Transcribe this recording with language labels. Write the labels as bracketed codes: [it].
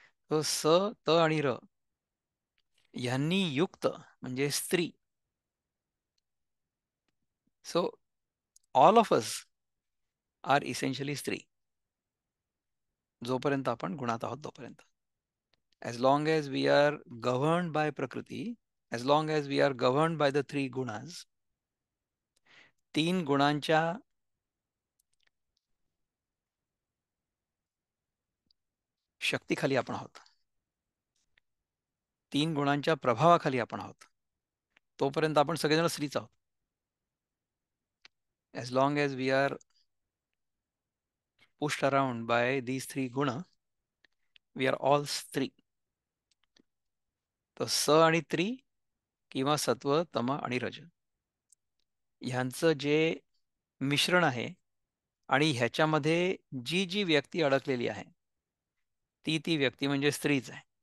[mr] तो स, त आणि र यांनी युक्त म्हणजे स्त्री. [en] so all of us are essentially स्त्री, [mr] जोपर्यंत आपण गुणात आहोत तोपर्यंत. [en] as long as we are governed by prakriti, as long as we are governed by the three gunas, [mr] तीन गुणांच्या शक्तीखाली आपण आहोत, तीन गुणांच्या प्रभावाखाली आपण आहोत, तोपर्यंत आपण सगळेजण स्त्रीच आहोत. [en] as long as we are pushed around by these three guna, we are all स्त्री. [mr] तर स आणि त्री किंवा सत्व, तम आणि रज ह्यांचं जे मिश्रण आहे आणि ह्याच्यामध्ये जी जी व्यक्ती अडकलेली आहे ती व्यक्ती म्हणजे स्त्रीच आहे.